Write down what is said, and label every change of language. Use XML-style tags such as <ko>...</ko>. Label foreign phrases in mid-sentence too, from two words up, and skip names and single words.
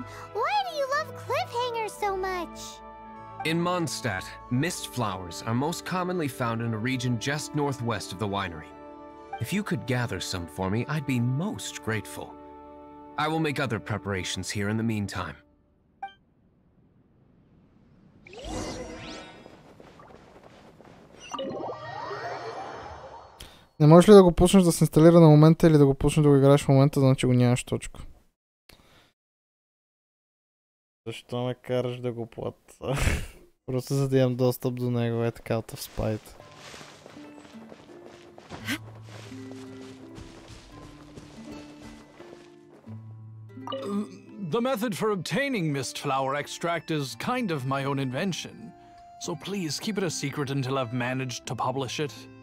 <en>Why do you love cliffhangers so much? In Mondstadt, mist flowers are most commonly found in a region just northwest of the winery. If you could gather some for me, I'd be most grateful. I will make other preparations here in the meantime.</en> <bg>Не можеш ли да го пуснеш да се инсталира на момента или да го пуснеш да го играеш в момента, значи го нямаш точка. Защо ме караш да го плата? Просто за да имам достъп до него, е така</bg> <en>out of spite. The method for obtaining mist flower extract is kind of my own invention. So please keep it a secret until I've managed to publish it.</en>